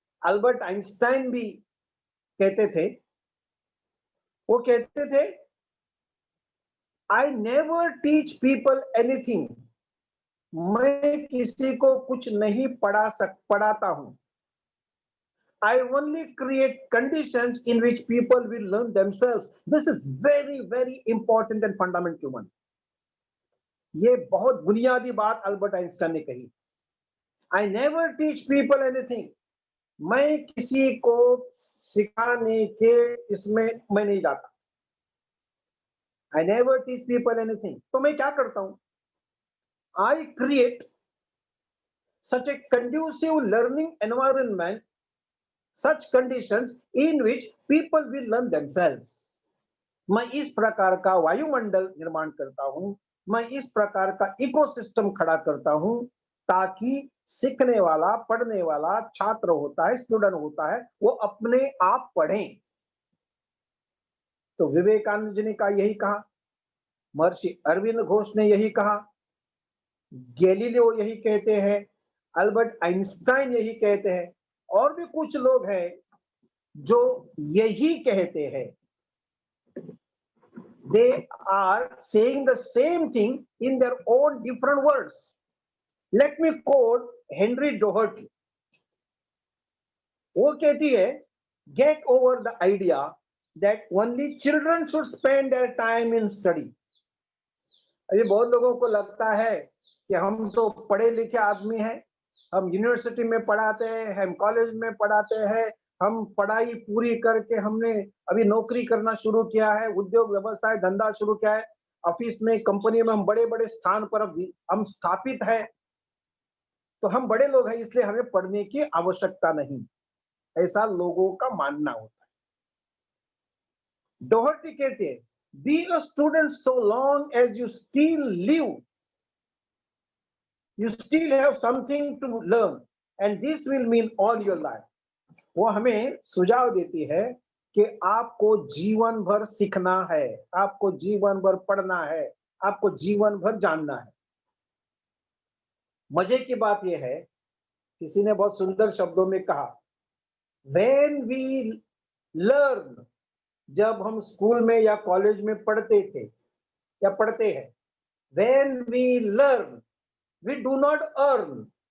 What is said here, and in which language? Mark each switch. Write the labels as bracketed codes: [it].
[hi] Albert Einstein भी कहते थे, वो कहते थे, [en] I never teach people anything. [hi] मैं किसी को कुछ नहीं पढ़ाता हूं। [en] I only create conditions in which people will learn themselves. This is very, very important and fundamental one. [hi] ये बहुत बुनियादी बात अल्बर्ट आइंस्टाइन ने कही। [en] I never teach people anything. [hi] मैं किसी को सिखाने के इसमें मैं नहीं जाता। [en] I never teach people anything. [hi] तो मैं क्या करता हूं? [en] I create such a conducive learning environment, such conditions in which people will learn themselves. [hi] मैं इस प्रकार का वायुमंडल निर्माण करता हूं, मैं इस प्रकार का इकोसिस्टम खड़ा करता हूं ताकि सीखने वाला, पढ़ने वाला छात्र होता है, स्टूडेंट होता है, वो अपने आप पढ़ें। तो विवेकानंद जी ने कहा यही कहा, महर्षि अरविंद घोष ने यही कहा, गैलीलियो यही कहते हैं, अल्बर्ट आइंस्टाइन यही कहते हैं, और भी कुछ लोग हैं जो यही कहते हैं। [en] They are saying the same thing in their own different words. Let me quote Henry Doherty. [hi] वो कहती है, [en] get over the idea that only children should spend their time in study. [hi] अभी बहुत लोगों को लगता है कि हम तो पढ़े लिखे आदमी हैं, हम यूनिवर्सिटी में पढ़ाते हैं, हम कॉलेज में पढ़ाते हैं, हम पढ़ाई पूरी करके हमने अभी नौकरी करना शुरू किया है, उद्योग व्यवसाय धंधा शुरू किया है, ऑफिस में, कंपनी में हम बड़े बड़े स्थान पर हम स्थापित है, तो हम बड़े लोग हैं, इसलिए हमें पढ़ने की आवश्यकता नहीं, ऐसा लोगों का मानना होता है। डोहर्टी कहते हैं, [en] Be a student so long as you still live, you still have something to learn and this will mean all your life. [hi] वो हमें सुझाव देती है कि आपको जीवन भर सीखना है, आपको जीवन भर पढ़ना है, आपको जीवन भर जानना है। मजे की बात यह है, किसी ने बहुत सुंदर शब्दों में कहा, [en] when we learn, [hi] जब हम स्कूल में या कॉलेज में पढ़ते थे या पढ़ते हैं, [en] when we learn, we do not earn.